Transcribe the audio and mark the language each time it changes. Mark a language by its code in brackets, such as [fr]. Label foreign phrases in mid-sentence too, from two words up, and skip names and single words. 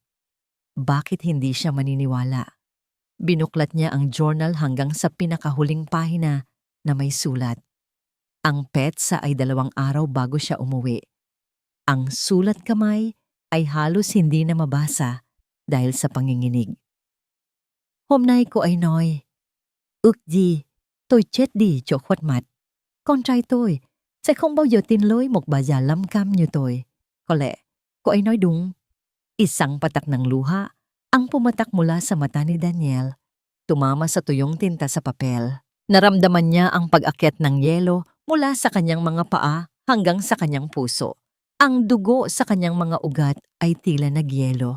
[tl] Bakit hindi siya maniniwala? Binuklat niya ang journal hanggang sa pinakahuling pahina na may sulat. Ang petsa ay 2 araw bago siya umuwi. Ang sulat kamay ay halos hindi na mabasa dahil sa panginginig. [vi] Hôm nay cô ấy nói, ước gì tôi chết đi chỗ khuất mặt. Con trai tôi sẽ không bao giờ tin lối một bà già lắm cam như tôi. Có lẽ, cô ấy nói đúng. [tl] Isang patak ng luha ang pumatak mula sa mata ni Daniel. Tumama sa tuyong tinta sa papel. Naramdaman niya ang pag-akyat ng yelo mula sa kanyang mga paa hanggang sa kanyang puso. Ang dugo sa kanyang mga ugat ay tila nagyelo.